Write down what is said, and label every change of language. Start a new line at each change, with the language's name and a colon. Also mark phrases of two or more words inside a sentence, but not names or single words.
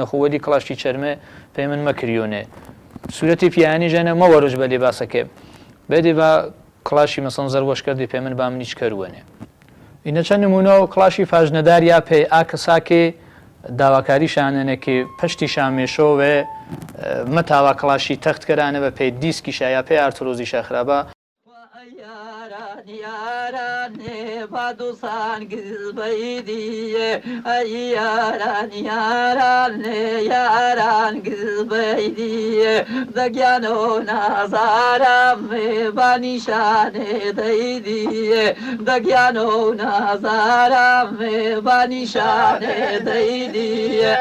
Gurani: خۆوەلی کڵاشی چەرمێ پێ من مەکریۆنێ سوورەتی پیانی ژەنە مەوەڕژ بە لێباسەکێ بێدێ بە کڵاشی مەسەن زەر وەشکردی پێ من با منیچ کەروەنێ ئینە چەند نمونە و کڵاشی پاژنەدار یا پێ ئاکەساکێ داواکاری شانەنێکی پشتی شامێشۆوێ مەتاوا کڵاشی تەختکەرانە بە پێی دیسکی شایە پێ ئارتۆرۆزی شەخرابە yaran badusan gizbeydiye ay yaran yaran gizbeydiye Dagyano nazaram banişane deydiye Dagyano nazaram banişane deydiye